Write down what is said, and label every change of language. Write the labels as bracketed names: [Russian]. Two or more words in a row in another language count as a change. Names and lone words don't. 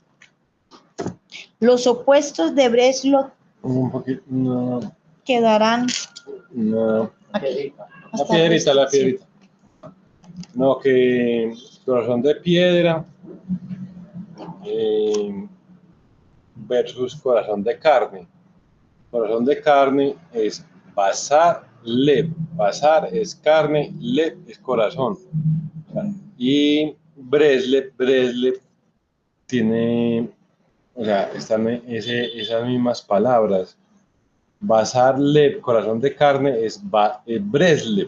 [Spanish] Los opuestos de Breslov quedarán aquí. La piedrita. No, que corazón de piedra versus corazón de carne. Corazón de carne es [Hebrew] בשר, לב. [Spanish] Basar es carne, lev es corazón. Y Breslov tiene, o sea, están esas mismas palabras. [Hebrew] בשר לב, [Spanish] corazón de carne, es Breslov.